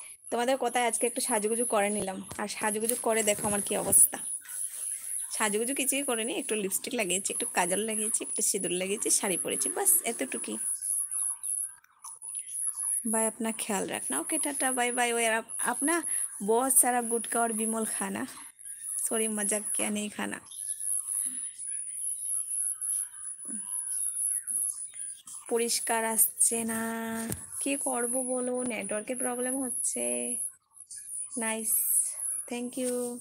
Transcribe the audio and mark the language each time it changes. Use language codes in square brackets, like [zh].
[bn] তোমাদের কথায় আজকে একটু সাজুগুজু করে নিলাম, আর সাজুগুজু করে দেখো আমার কি অবস্থা। সাজুগুজু কিছুই করিনি, একটু লিপস্টিক লাগিয়েছি, একটু কাজল লাগিয়েছি, একটু সিঁদুর লাগিয়েছি, শাড়ি পরেছি, বাস এতটুকুই। [hi] बाय, अपना ख्याल रखना। Okay, Tata, bye bye. और आप ना बहुत सारा गुटखा और बिमल खाना। सॉरी, मजाक किया, नहीं खाना। [bn] পরিষ্কার আসছে না, কি করব বলো, নেটওয়ার্কের প্রবলেম হচ্ছে। [en] Nice, thank you.